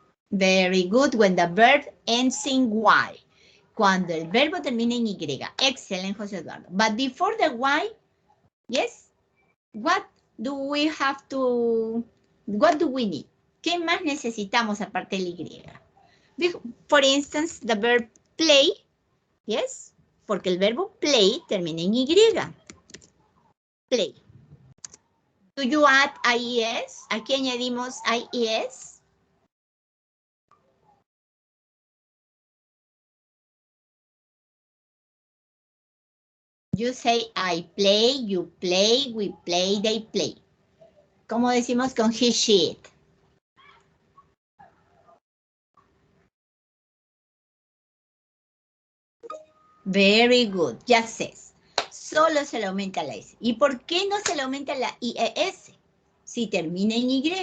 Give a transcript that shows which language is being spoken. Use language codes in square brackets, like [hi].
[en] Very good. When the verb ends in Y. [es] Cuando el verbo termina en Y. [en] Excellent, José Eduardo. But before the Y, yes, what do we have to, what do we need? [es] ¿Qué más necesitamos aparte del Y? [en] For instance, the verb play, yes, porque el verbo play termina en Y. Play. Do you add IES? Aquí añadimos IES. You say I play, you play, we play, they play. [es] ¿Cómo decimos con he, she, it? Very good, ya sé. Solo se le aumenta la S. ¿Y por qué no se le aumenta la IES? Si termina en Y.